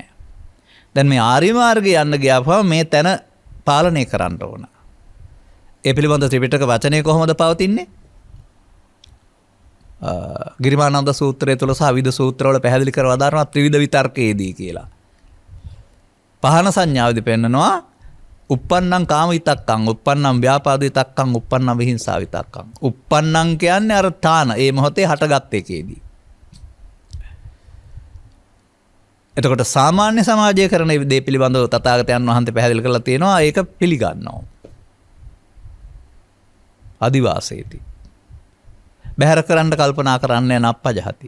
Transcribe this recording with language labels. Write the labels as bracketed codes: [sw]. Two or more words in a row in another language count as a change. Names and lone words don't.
[si] දැන් මේ ආර්ය මාර්ගයේ යන්න ගියාම මේ තැන පාලනය කරන්න ඕන. ඒ පිළිබඳ ත්‍රිපිටක වචනය කොහොමද පවතින්නේ? ගිරිමානන්ද සූත්‍රය තුළ සහ විවිධ සූත්‍රවල පැහැදිලි කර වදාරනවා ත්‍රිවිධ විතර්කයේදී කියලා. පහන සංඥාවේදී පෙන්නනවා [pi] uppannam කාම විතක්කං, uppannam ව්‍යාපාද විතක්කං, uppannam විහිංසා විතක්කං. [si] uppannam කියන්නේ අර ඨාන ඒ මොහොතේ හටගත් එකේදී. එතකොට සාමාන්‍ය සමාජය කරන දේ පිළිබඳව තථාගතයන් වහන්සේ පැහැදිලි කරලා තියෙනවා ඒක පිළිගන්නවා. [pi] අදිවාසේති. [si] බැහැර කරන්න කල්පනා කරන්නේ නප්පජහති.